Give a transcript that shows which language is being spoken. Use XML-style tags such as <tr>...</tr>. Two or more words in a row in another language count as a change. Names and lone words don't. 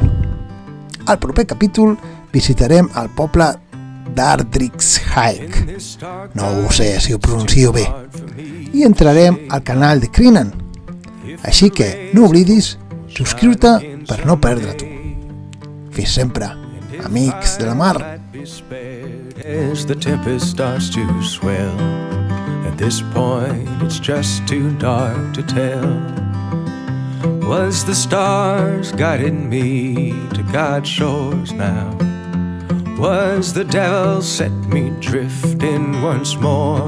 <ca>Al proper capítol visitarem el poble d'Ardrixhaig, no ho sé si ho pronuncio bé, i entrarem al canal de Crinan. Així que no oblidis subscriure-te per no perdre-t'ho. Fins sempre, amics de la mar.</ca> <en>As the tempest starts to swell, at this point it's just too dark to tell. Was the stars guiding me to God's shores now? Was the devil set me drifting once more?</en>